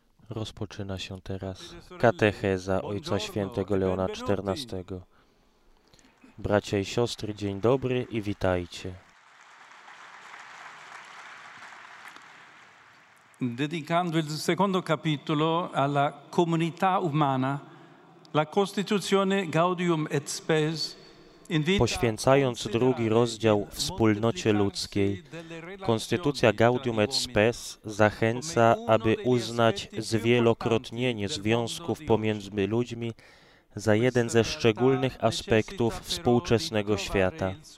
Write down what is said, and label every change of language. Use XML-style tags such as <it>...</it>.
<pl>Rozpoczyna się teraz katecheza Ojca Świętego Leona XIV. Bracia i siostry, dzień dobry i witajcie.</pl> <it>Dedicando il secondo capitolo alla comunità umana, la Costituzione Gaudium et Spes invita.</it> <pl>Poświęcając drugi rozdział wspólnocie ludzkiej, Konstytucja Gaudium et Spes zachęca, aby uznać zwielokrotnienie związków pomiędzy ludźmi za jeden ze szczególnych aspektów współczesnego świata.</pl>